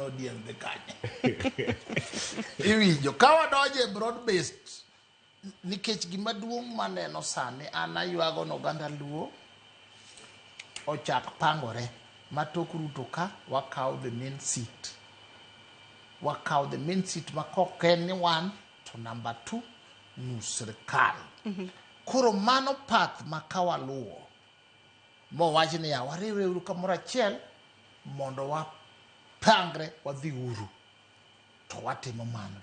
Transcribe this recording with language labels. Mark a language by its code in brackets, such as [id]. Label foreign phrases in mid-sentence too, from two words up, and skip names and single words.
[luo] ODM de kanye. Iwinjo ka wadonje [en] broad based [luo] nikech gima duong' maneno sani an aywago n'oganda luo ochak pangore matok Ruto ka wakao [en] the main seat. [luo] Wakao [en] the main seat [luo] makok en ni wan to number 2 nus sirkal. Koro mano path makawa luo. Mo wachi ni ya wariwe uru kamoro achiel mondo wa pangre wadhi uru. To watimo mano.